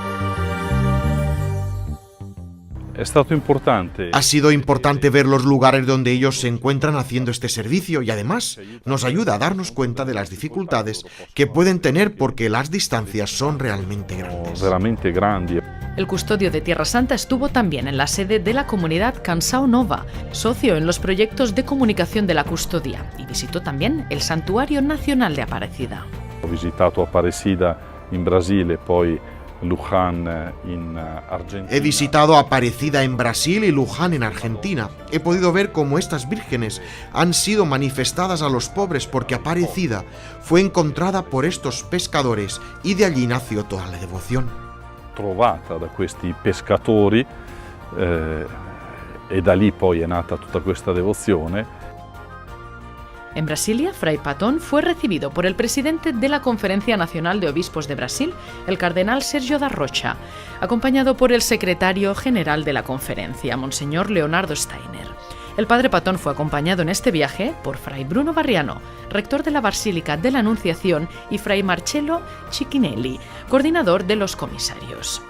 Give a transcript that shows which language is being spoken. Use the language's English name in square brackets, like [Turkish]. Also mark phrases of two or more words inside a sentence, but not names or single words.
[Spanish] Ha sido importante ver los lugares donde ellos se encuentran haciendo este servicio y además nos ayuda a darnos cuenta de las dificultades que pueden tener porque las distancias son realmente grandes. El custodio de Tierra Santa estuvo también en la sede de la comunidad Canção Nova, socio en los proyectos de comunicación de la custodia, y visitó también el Santuario Nacional de Aparecida. [Italian] Ho visitato Aparecida in Brasile, poi [Spanish] He visitado Aparecida en Brasil y Luján en Argentina. He podido ver cómo estas vírgenes han sido manifestadas a los pobres porque Aparecida fue encontrada por estos pescadores y de allí nació toda la devoción. [Italian] Trovata da questi pescatori e da lì poi è nata tutta questa devozione. [Spanish] En Brasilia, Fray Patón fue recibido por el presidente de la Conferencia Nacional de Obispos de Brasil, el cardenal Sergio da Rocha, acompañado por el secretario general de la conferencia, Monseñor Leonardo Steiner. El padre Patón fue acompañado en este viaje por Fray Bruno Barriano, rector de la Basílica de la Anunciación, y Fray Marcello Cicchinelli, coordinador de los comisarios.